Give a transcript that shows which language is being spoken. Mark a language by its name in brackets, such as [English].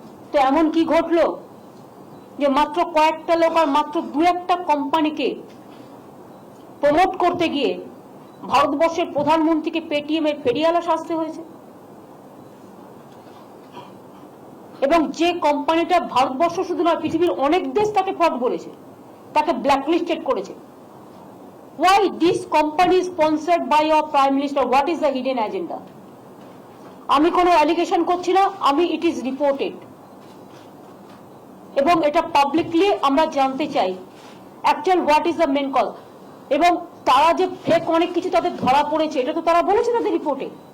[Bangla] তো এমন কি ঘটলো যে মাত্র কয়েকটা লোক আর মাত্র 2-1টা কোম্পানিকে প্রমোট করতে গিয়ে ভারতবর্ষের প্রধানমন্ত্রীকে পেটিএম এর ফেরিয়ালা সাজতে হয়েছে। এবং যে কোম্পানিটা ভারতবর্ষ শুধু নয়, পৃথিবীর অনেক দেশ তাকে ফ্রড বলেছে, তাকে ব্ল্যাকলিস্টেড করেছে। [English] Why this company is sponsored by your prime minister? What is the hidden agenda? [Bangla] আমি কোনো অ্যালিগেশন করছি না, আমি [English] it is reported, [Bangla] এবং এটা পাবলিকলি আমরা জানতে চাই [English] Actual what is the main cause. [Bangla] এবং তারা যে ফেক অনেক কিছু তাদের ধরা পড়েছে, এটা তো তারা বলেছে তাদের রিপোর্টে।